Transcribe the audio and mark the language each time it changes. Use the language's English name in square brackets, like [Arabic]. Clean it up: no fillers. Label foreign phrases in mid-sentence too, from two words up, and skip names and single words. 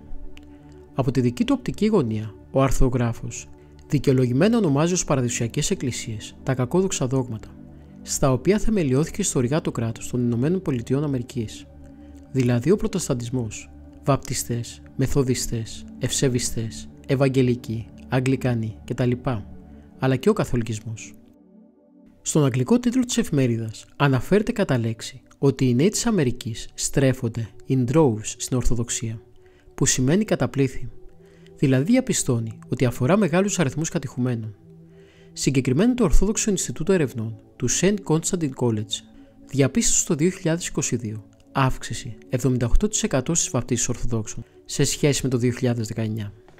[Greek] Από τη δική του οπτική γωνία, ο αρθρογράφος δικαιολογημένα ονομάζει ως παραδοσιακές εκκλησίες τα κακόδοξα δόγματα, στα οποία θεμελιώθηκε ιστορικά το κράτος των ΗΠΑ, δηλαδή ο Προτεσταντισμός, Βαπτιστές, Μεθοδιστές, Ευσεβιστές, Ευαγγελικοί, Αγγλικανοί κτλ., αλλά και ο Καθολικισμός. Στον αγγλικό τίτλο της εφημερίδας αναφέρεται κατά λέξη ότι οι νέοι της Αμερικής στρέφονται [English] in droves [Greek] στην Ορθοδοξία, που σημαίνει καταπλήθη, δηλαδή διαπιστώνει ότι αφορά μεγάλους αριθμούς κατηχουμένων. Συγκεκριμένα το Ορθόδοξο Ινστιτούτο Ερευνών του St. Constantine College διαπίστωσε το 2022 αύξηση 78% στις βαπτίσεις Ορθοδόξων σε σχέση με το 2019.